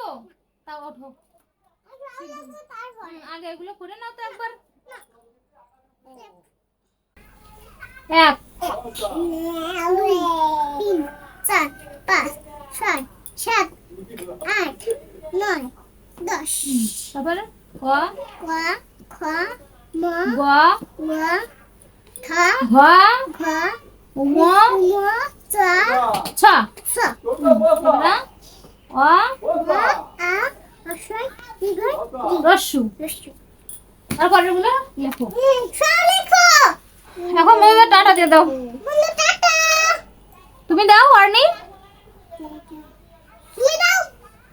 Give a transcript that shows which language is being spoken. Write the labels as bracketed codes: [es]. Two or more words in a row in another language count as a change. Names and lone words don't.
[bn] তাও ওঠো। আগে এগুলো করে নাও তো একবার। 1 2 3 4 5 6 7 8 9 10। তারপরে ক খ খ ম গ গ ঘ ঘ ঘ ম ম চ ছ ছ। তারপরে অ আ রস্যু। তারপরে গুলো লেখো। এখন মেয়ে টাটা দিয়ে দাও। তুমি দাও, আর নেই।